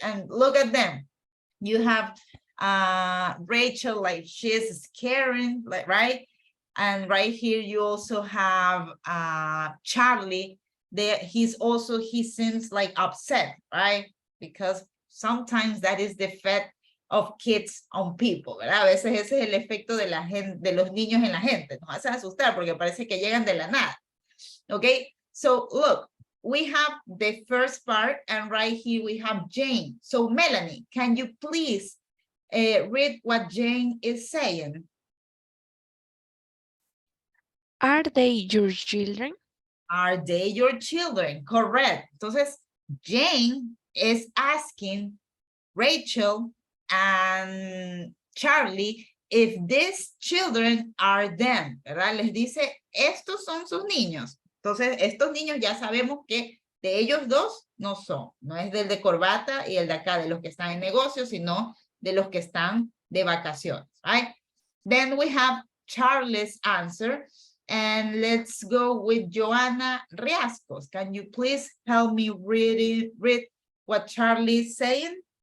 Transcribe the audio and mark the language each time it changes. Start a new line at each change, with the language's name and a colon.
English: And look at them. You have Rachel, like she's caring, like, right? And right here you also have Charlie. He seems like upset, right? Because sometimes that is the effect of kids on people,
Spanish: ¿verdad? A veces ese es el efecto de la gente, de los niños en la gente. Nos hace asustar porque parece que llegan de la nada.
English: Okay, so look, we have the first part and right here we have Jane. So Melanie, can you please read what Jane is saying? Are they your children? Are they your children? Correct. Entonces, Jane is asking Rachel and Charlie if these children are them, ¿verdad?
Spanish: Les dice, estos son sus niños. Entonces, estos niños ya sabemos que de ellos dos no son. No es del de corbata y el de acá, de los que están en negocios, sino de los que están de vacaciones, right?
English: Then we have Charlie's answer. And let's go with Joanna Riascos. Can you please help me read what Charlie is saying?